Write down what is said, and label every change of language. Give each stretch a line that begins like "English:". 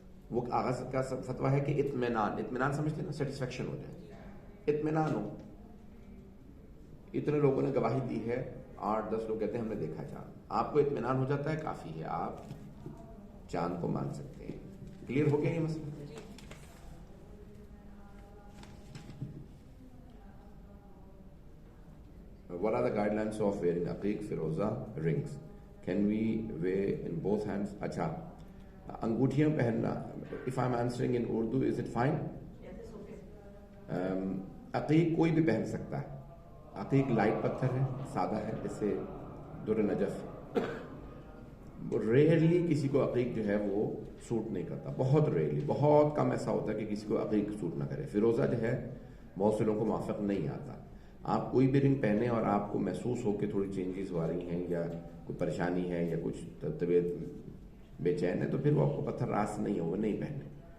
Urdu: وہ آغاز کا فتویٰ ہے کہ اطمینان سمجھتے ہیں نا، سیٹسفیکشن ہو جائے، اطمینان ہو. اتنے لوگوں نے گواہی دی ہے، 8-10 لوگ کہتے ہیں ہم نے دیکھا چاند. آپ کو اطمینان ہو جاتا ہے، کافی ہے، آپ چاند کو مان سکتے ہیں. کلیئر ہو گیا یہ مسئلہ؟
English: What are the guidelines of wearing aqiq, firoza, rings? Can we wear in both hands?
Urdu: اچھا، انگوٹھیاں پہننا.
English: If I'm answering in Urdu, is it fine? Yes, it's okay.
Urdu: عقیق کوئی بھی پہن سکتا ہے. عقیق لائٹ پتھر ہے، سادہ ہے، جیسے در نجف. ریئرلی کسی کو عقیق جو ہے وہ سوٹ نہیں کرتا، بہت ریئرلی، بہت کم ایسا ہوتا ہے کہ کسی کو عقیق سوٹ نہ کرے. فیروزہ جو ہے بہت سے لوگوں کو موافق نہیں آتا. آپ کوئی بھی رنگ پہنیں اور آپ کو محسوس ہو کہ تھوڑی چینجز ہو رہی ہیں یا کوئی پریشانی ہے یا کچھ طبیعت بے چین ہے، تو پھر وہ آپ کو پتھر راس نہیں ہوگا، نہیں پہنے.